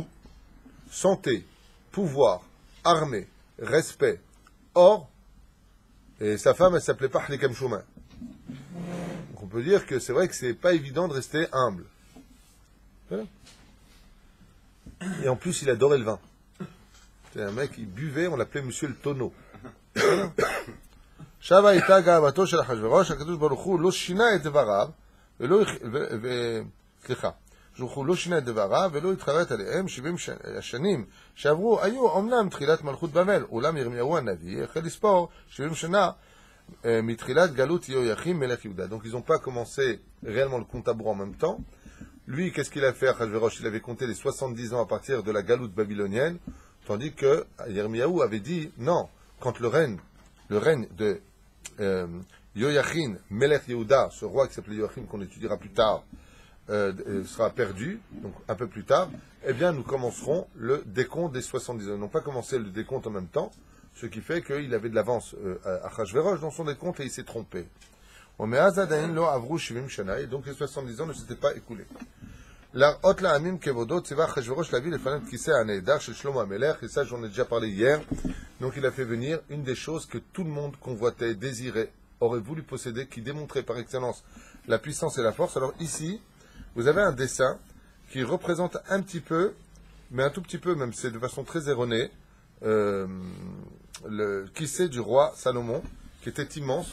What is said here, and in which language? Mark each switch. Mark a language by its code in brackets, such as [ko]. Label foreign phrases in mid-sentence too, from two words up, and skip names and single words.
[fr] Santé, pouvoir, armée, respect, or. Et sa femme, elle s'appelait pas Hlekam Shouma. Donc on peut dire que c'est vrai que c'est pas évident de rester humble. Voilà. Et en plus, il adorait le vin. C'est un mec, il buvait, on l'appelait Monsieur le Tonneau. [he] שבה הייתה גאוותו של אחשוורוש, הקדוש ברוך הוא לא שינה את דבריו, לא שינה את דבריו ולא התחרט עליהם. 70 השנים שעברו היו אומנם תחילת מלכות בבל, אולם ירמיהו הנביא החל לספור 70 שנה מתחילת גלות יהויכין מלך יהודה. [fr] Donc ils n'ont pas commencé réellement le compte à rebours en même temps. Lui, qu'est-ce qu'il a fait, Achashverosh? Il avait compté les 70 ans à partir de la galoute babylonienne, tandis que Yirmiyahu avait dit non, quand le règne de Yoyachin, [he] מלך יהודה, [fr] ce roi qui s'appelait Yoyachin, qu'on étudiera plus tard, sera perdu, donc un peu plus tard, eh bien nous commencerons le décompte des 70 ans. Ils n'ont pas commencé le décompte en même temps, ce qui fait qu'il avait de l'avance à Achashverosh dans son décompte et il s'est trompé. Et donc les 70 ans ne s'étaient pas écoulés. [he] להראות לעמים כבודו ציווה אחשוורוש להביא לפניו את כיסא הנהדר של שלמה המלך, [fr] et ça j'en ai déjà parlé hier. Donc il a fait venir une des choses que tout le monde convoitait, désirait, aurait voulu posséder, qui démontrait par excellence la puissance et la force. Alors ici, vous avez un dessin qui représente un petit peu, mais un tout petit peu même, c'est de façon très erronée, le kissé du roi Salomon, qui était immense.